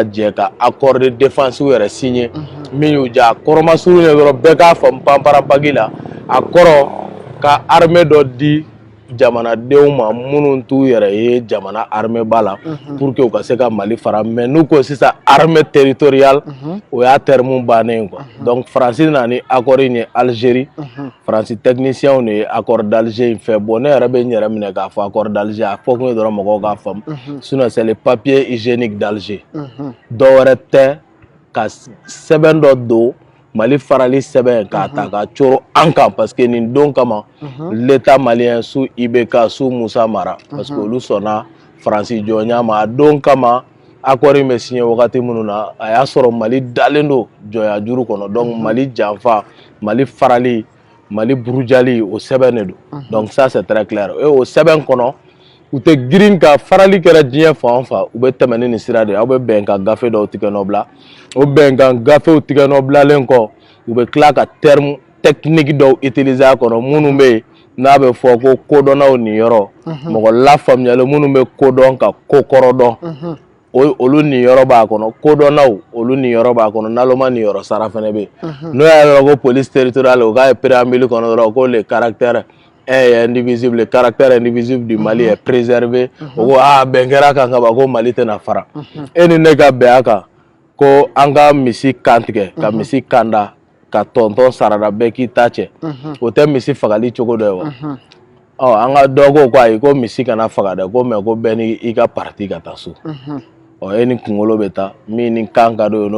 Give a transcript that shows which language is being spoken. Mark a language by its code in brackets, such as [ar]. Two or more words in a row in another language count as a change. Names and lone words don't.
[bm] jɛ ka [fr] accord de défense [bm] yɛrɛ signer min y'u ja a kɔrɔmasuru ye dɔrɔn bɛɛ k'a faamu panparanpaki la a kɔrɔ ka armée dɔ di jamanadenw ma minnu t'u yɛrɛ ye jamana armée ba la [fr] pour que [bm] u ka se ka Mali fara mais n'u ko sisan [fr] armée territoriale [bm] o y'a terme bannen [fr] quoi donc [bm] Faransi nana ni accord in ye Algérie Faransi technicien de ye accord d'Alger in fɛ bon ne yɛrɛ bɛ n yɛrɛ minɛ k'a fɔ [fr] accord d'Alger [bm] a fɔ kun ye dɔrɔn mɔgɔw k'a faamu [fr] sinon c'est le papier hygiénique d'Alger [bm] dɔwɛrɛ tɛ ka sɛbɛn dɔ don Mali farali sɛbɛn k'a ta ka coro an kan [fr] parce que [bm] nin don kama [fr] l'état malien sous IBK sous Moussa Mara parce que [bm] olu sɔnna Faransi jɔnya ma a don kama accord in bɛ signé wagati minnu na a y'a sɔrɔ Mali dalen don jɔnya juru kɔnɔ donc Mali janfa Mali farali Mali burujali o sɛbɛn de don [fr] donc ça c'est très clair [bm] o sɛbɛn kɔnɔ u tɛ girin ka farali kɛra diɲɛ fan o fan u bɛ tɛmɛ ni nin sira de aw bɛ bɛnkan gafe dɔw tigɛ nɔ bila o bɛnkan gafew tigɛ nɔ bilalen kɔ u bɛ tila ka [fr] terme technique [bm] dɔw utiliser a kɔnɔ minnu bɛ yen n'a bɛ fɔ ko kodɔnnaw nin yɔrɔ mɔgɔ lafaamuyalen minnu bɛ kodɔn ka ko kɔrɔ dɔn olu nin yɔrɔ b'a kɔnɔ kodɔnnaw olu nin yɔrɔ b'a kɔnɔ naloma nin yɔrɔ sara fana bɛ yen n'o y'a yɔrɔ ko [fr] police territoriale [bm] o k'a ye préambule kɔnɔ dɔrɔn ko [fr] le caractère est indivisible, le caractère indivisible du Mali est préservé. [bm] Ben kɛra kan ka ban ko Mali tɛna fara e ni ne ka bɛn a kan ko an ka misi kan tigɛ ka misi kanda ka tɔntɔn sarada bɛɛ k'i ta cɛ o tɛ misi fagali cogo dɔ ye wa an ka dɔ ko ayi ko misi kana faga dɛ ko mais ko bɛɛ ni i ka parti ka taa so e ni kunkolo bɛ taa min ni kan ka d'o ye n'o